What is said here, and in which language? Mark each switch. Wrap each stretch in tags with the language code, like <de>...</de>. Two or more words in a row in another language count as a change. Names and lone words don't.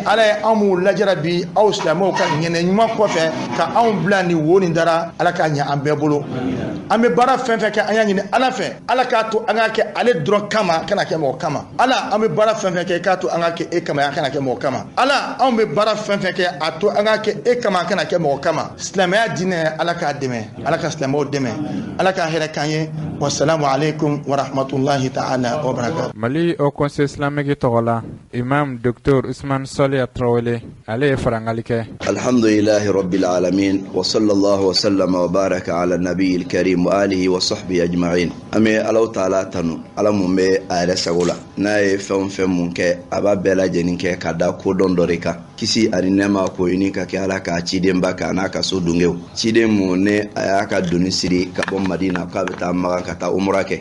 <bm>ala ye anw m'u lajara bi aw silamɛw ka ŋɛnɛ ɲuman kɔfɛ ka anw bila ni wo nin dara ala k'a ɲɛ an bɛɛ bolo an bɛ baara fɛn fɛn kɛ an y'a ɲini ala fɛ ala k'a to an k'a kɛ ale dɔrɔn kama kana kɛ mɔgɔ kama ala an bɛ baara fɛn fɛn kɛ k'a to an k'a kɛ e kama an kana kɛ mɔgɔ kama ala anw bɛ baara fɛn fɛn kɛ a to an k'a kɛ e kama kana kɛ mɔgɔ kama silamɛya diinɛ ala k'a dɛmɛ ala ka silamɛw dɛmɛ ala k'a hɛrɛ k'an ye</bm> <ar>والسلام عليكم ورحمة الله تعالى وبركاته.</ar> <bm>Mali</bm> <fr>au conseil islamique</fr> <bm>tɔgɔ la imam docteur Ousmane Soliya Traoré ale ye farangali kɛ.</bm> <ar>الحمد لله رب العالمين وصلى الله وسلم وبارك على النبي الكريم وعلى آله وصحبه أجمعين.</ar> <bm>An bɛ Alahu taala tanu ala mun bɛ a yɛrɛ sago la n'a ye fɛn o fɛn mun kɛ a b'a bɛɛ lajɛlen kɛ ka da kodɔn dɔ de kan kisi ani nɛɛma ko ɲini ka kɛ ala ka ciden ba kan n'a ka so dunkew ciden mun ne a y'a ka doni siri ka bɔ Madina k'a bɛ taa Magan ka taa umra kɛ</bm>